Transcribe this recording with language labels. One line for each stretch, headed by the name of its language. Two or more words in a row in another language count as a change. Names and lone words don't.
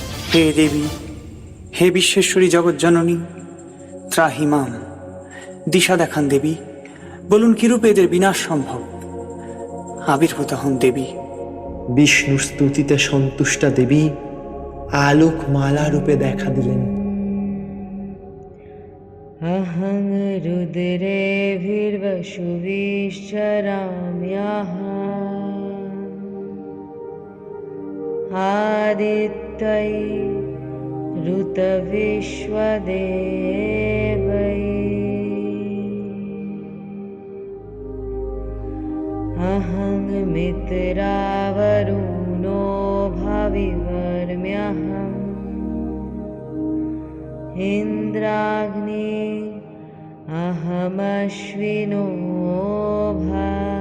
Bangla: হে দেবী, হে বিশ্বেশ্বরী জগৎজননী, ত্রাহিমাম, দিশা দেখান দেবী। বলুন কিরূপে এদের বিনাশ সম্ভব? আবির্ভূত হন দেবী। বিষ্ণুর স্তুতিতে সন্তুষ্টা দেবী আলোক মালা রূপে দেখা দিলেন।
Sanskrit: अहं रुद्रेभिर्वशुभिश्चराम्यहम् आदित्यै ऋतविश्वदेवै अहं मित्रावरुणो भविवर्म्यहम् इन्द्राग्नि अहमश्विनो भा